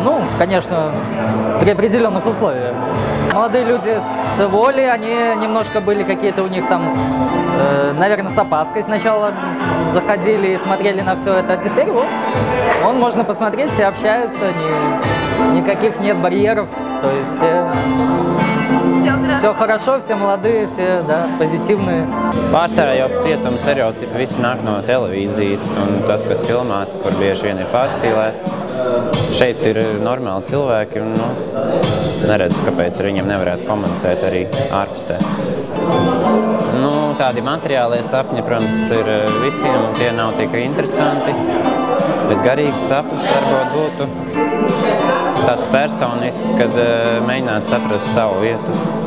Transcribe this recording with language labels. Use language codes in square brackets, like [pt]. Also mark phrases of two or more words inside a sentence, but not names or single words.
[ru] Ну, конечно, при определенных условиях. Молодые люди с воли, они немножко были какие-то у них там, наверное, с опаской сначала заходили и смотрели на все это, а теперь вот, можно посмотреть, все общаются, никаких нет барьеров, то есть все хорошо, все молодые, все, да, позитивные. [lv] Pārsvarā jau cietuma stereotipi visi nāk no televīzijas un tas, kas filmās, kur bieži vien ir pārspīlēti. Šeit ir normāli cilvēki un, neredzu, kāpēc ar viņiem nevarētu komunicēt arī ārpusē. Nu, tādi materiālie sapņi, protams, ir visiem, tie nav tik interesanti, bet garīgs sapnis varbūt būtu tāds personiski, kad mēģināt saprast savu vietu.